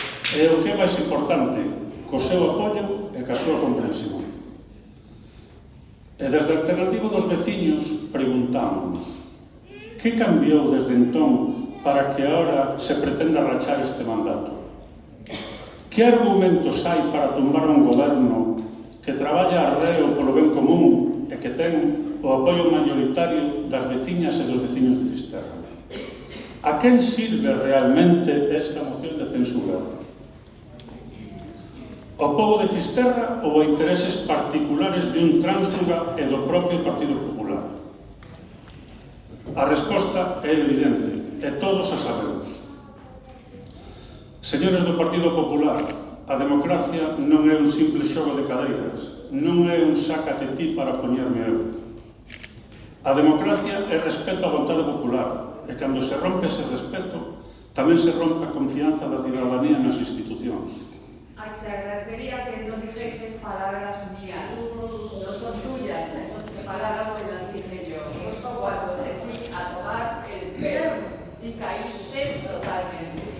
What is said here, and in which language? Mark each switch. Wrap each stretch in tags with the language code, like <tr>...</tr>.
<gl>E o que é máis importante, co seu apoio e ca súa comprensión. E desde a Alternativa dos Veciños preguntamos: que cambiou desde entón para que ahora se pretenda rachar este mandato? Que argumentos hai para tumbar un goberno que traballa arreo polo ben común e que ten o apoio maioritario das veciñas e dos veciños de Fisterra? A quen sirve realmente esta moción de censura? Ao pobo de Fisterra ou a intereses particulares de un tránsfuga e do propio Partido Popular? A resposta é evidente. E todos a sabemos. Señores do Partido Popular, a democracia non é un simple xogo de cadeiras, non é un sácate ti para poñerme eu. A democracia é respeto á vontade popular, e cando se rompe ese respeto, tamén se rompe a confianza da cidadanía nas institucións.</gl> <es>Ay, te agradecería que no dijeses palabras mías, no son tuyas, son palabras que las dije yo. Justo cuando te fui a tomar el pelo y caíste totalmente.</es>